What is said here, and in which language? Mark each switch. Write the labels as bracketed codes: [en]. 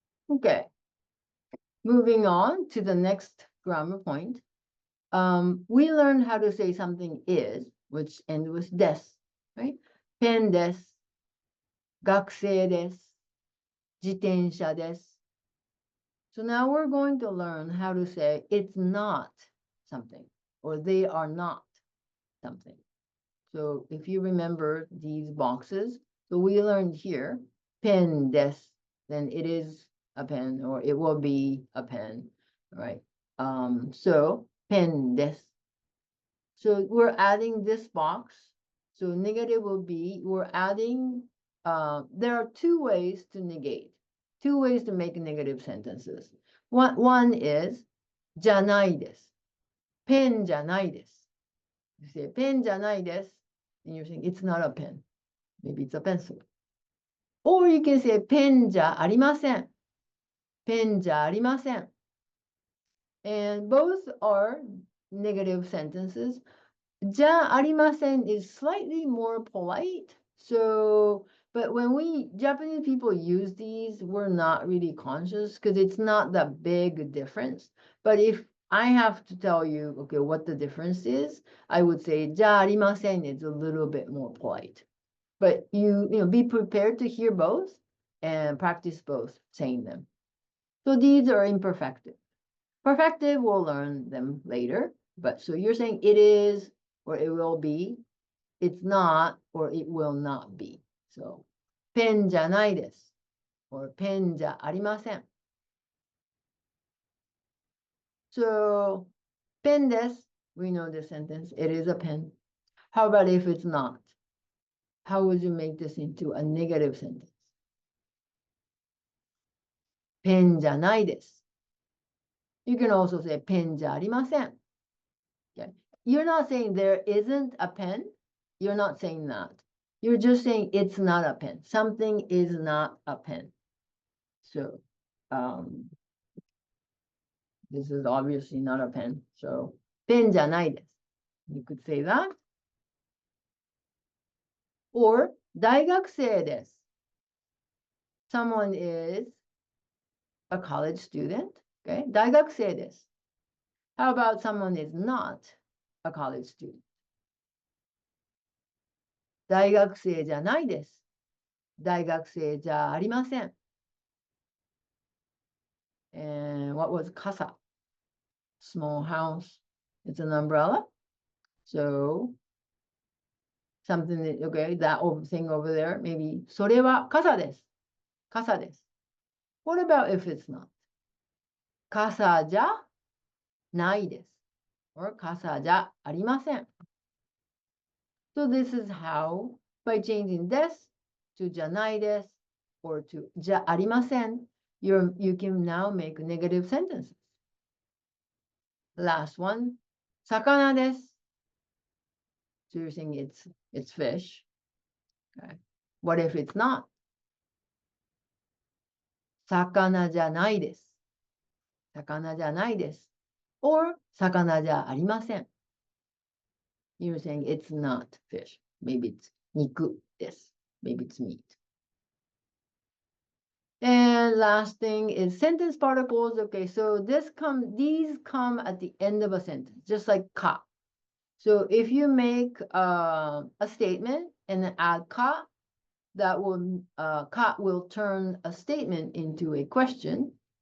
[en] Okay, moving on to the next grammar point. We learned how to say something is, which ends with des, right? [ja] Pen des, 学生です, 自転車です. [en] So now we're going to learn how to say it's not something, or they are not something. So if you remember these boxes, so we learned here, pen des, then it is a pen, or it will be a pen, right? So pen des. So we're adding this box. So negative will be, we're adding, there are two ways to negate, two ways to make negative sentences. One is, [ja] じゃないです. Pen じゃないです. [en] You say, [ja] pen じゃないです, [en] and you're saying, it's not a pen. Maybe it's a pencil. Or you can say [ja] ペンじゃありません。ペンじゃありません。 [en] And both are negative sentences. [ja] じゃありません [en] is slightly more polite. So, but when Japanese people use these, we're not really conscious because it's not that big difference. But if I have to tell you, okay, what the difference is, I would say じゃありません is a little bit more polite. But you know, be prepared to hear both and practice both saying them. So these are imperfective. Perfective, we'll learn them later. But so you're saying it is, or it will be, it's not, or it will not be. [ja] So, ペンじゃないです or ペンじゃありません. [en] So, [ja] ペンです [en] we know this sentence, it is a pen. How about if it's not? How would you make this into a negative sentence? [ja] ペンじゃないです [en] You can also say [ja] ペンじゃありません. [en] Okay. You're not saying there isn't a pen. You're not saying that. You're just saying it's not a pen. Something is not a pen. So, this is obviously not a pen. So, [ja] ペンじゃないです [en] You could say that. Or, [ja] 大学生です [en] Someone is a college student. Okay. [ja] 大学生です [en] How about someone is not a college student? [ja] 大学生じゃないです。大学生じゃありません。 [en] And what was casa? Small house. It's an umbrella. So something that, okay, that thing over there, maybe [ja] それは傘です。傘です。 [en] What about if it's not? [ja] 傘じゃないです。 or 傘じゃありません。 [en] So this is how, by changing です to じゃないです or to じゃありません, you can now make negative sentences. Last one, [ja] 魚です. [en] So you're saying it's fish. Okay. What if it's not? [ja] 魚じゃないです。魚じゃないです。 or 魚じゃありません. [en] You're saying it's not fish. Maybe it's [ja] 肉です. [en] Maybe it's meat. And last thing is sentence particles. Okay, so these come at the end of a sentence, just like ka. So if you make a statement and then add ka, that will ka will turn a statement into a question.